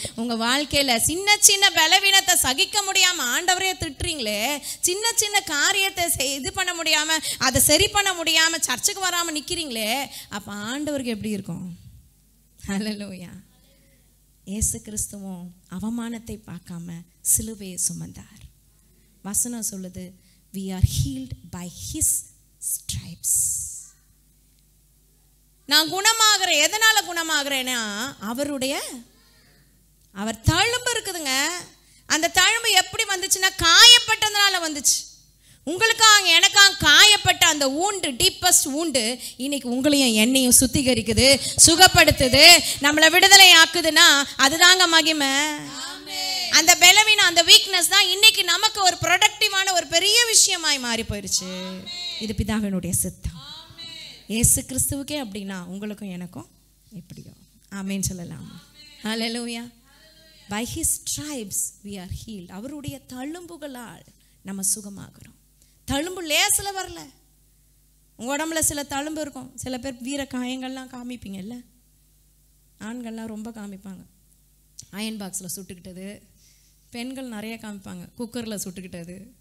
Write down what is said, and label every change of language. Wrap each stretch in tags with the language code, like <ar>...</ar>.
<ta>உங்கள் வாழ்க்கையில் சின்ன சின்ன பலவீனத்தை சகிக்க முடியாமல் ஆண்டவரே திட்டுறீங்களே, சின்ன சின்ன காரியத்தை இது பண்ண முடியாமல், அதை சரி பண்ண முடியாமல் சர்ச்சுக்கு வராமல் நிற்கிறீங்களே, அப்போ ஆண்டவருக்கு எப்படி இருக்கும்? ஹல்லேலூயா. இயேசு கிறிஸ்துவும் அவமானத்தை பார்க்காம சிலுவையை சுமந்தார். வசனம் சொல்லுது,</ta> <en>we are healed by his stripes.</en> <ta>நான் குணமாகிறேன். எதனால குணமாகிறேன்னா அவர் தழும்பு இருக்குதுங்க. அந்த தழும்பு எப்படி வந்துச்சுன்னா காயப்பட்டதுனால வந்துச்சு. உங்களுக்காக எனக்காக காயப்பட்ட அந்த ஊண்டு, டீப்பஸ்ட் ஊண்டு இன்னைக்கு உங்களையும் என்னையும் சுத்திகரிக்குது, சுகப்படுத்துது, நம்மளை விடுதலை ஆக்குதுன்னா அதுதாங்க மகிமை. அந்த பலவீனம், அந்த வீக்னஸ் தான் இன்னைக்கு நமக்கு ஒரு ப்ரொடக்டிவான ஒரு பெரிய விஷயமாய் மாறி போயிருச்சு. இது பிதாவினுடைய சித்தம். இயேசு கிறிஸ்துவுக்கே அப்படின்னா உங்களுக்கும் எனக்கும் எப்படியோ. ஆமேன்னு சொல்லலாம். ஹல்லேலூயா.</ta> <en>By his stripes we are healed.</en> <ta>அவருடைய தழும்புகளால் நம்ம சுகமாகிறோம். தழும்பு லேசில் வரல. உங்கள் உடம்புல சில தழும்பு இருக்கும். சில பேர் வீர காயங்கள்லாம் காமிப்பீங்கல்ல, ஆண்கள்லாம் ரொம்ப காமிப்பாங்க. அயன் பாக்ஸில் சுட்டுக்கிட்டது, பெண்கள் நிறைய காமிப்பாங்க. குக்கரில் சுட்டுக்கிட்டது.</ta>